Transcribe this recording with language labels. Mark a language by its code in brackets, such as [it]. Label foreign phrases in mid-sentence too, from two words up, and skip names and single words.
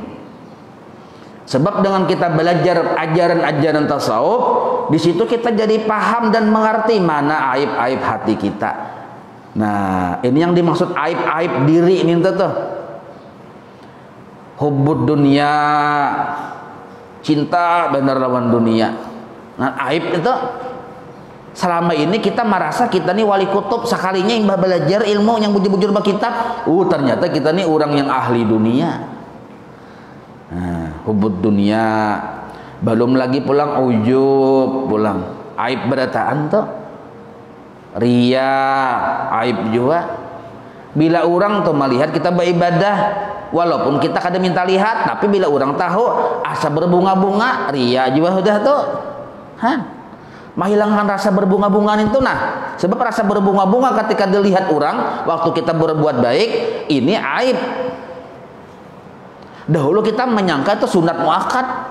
[id] Sebab dengan kita belajar ajaran-ajaran tasawuf, di situ kita jadi paham dan mengerti mana aib-aib hati kita. Nah, ini yang dimaksud aib-aib diri ini tuh. [ar] حب الدنيا, [bjn] cinta benar lawan dunia. [id] Nah, aib itu selama ini kita merasa kita nih wali kutub, [bjn] sekalinya imbah belajar ilmu yang bujur-bujur berkitab, ternyata kita nih orang yang ahli dunia. Nah, [ar] حب الدنيا, [bjn] belum lagi pulang ujub, pulang aib berataan tuh, ria, aib juga. Bila orang tuh melihat kita beribadah, walaupun kita kada minta lihat, tapi bila orang tahu asa berbunga-bunga, ria juga sudah tuh. [id] Menghilangkan rasa berbunga-bunga itu sebab rasa berbunga-bunga ketika dilihat orang waktu kita berbuat baik, ini aib. Dahulu kita menyangka itu sunat muakkad.